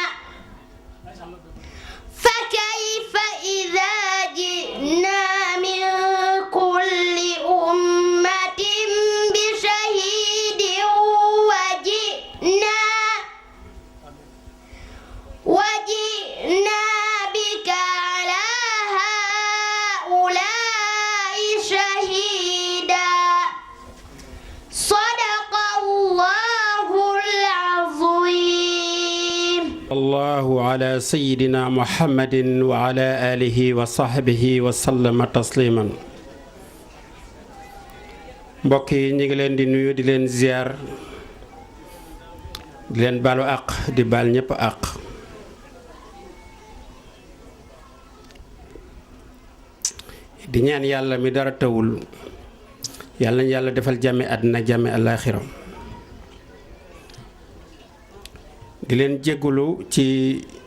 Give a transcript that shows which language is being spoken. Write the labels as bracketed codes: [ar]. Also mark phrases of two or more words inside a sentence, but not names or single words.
[ar] فكيف إذا جئنا من كل أمة بشهيد وجئنا بك على هؤلاء شهيدا صدق الله العظيم الله على سيدنا محمد وعلى آله وصحبه وسلم تسليما [wo] mbokk yi ñu ngi leen di nuyu di leen ziar di leen baalu àq di baal ñëpp àq di ñaan yàlla mi dara tawul yàlla na yàlla defal jàmmi àddina jàmmi àllaaxira di leen jéggulu ci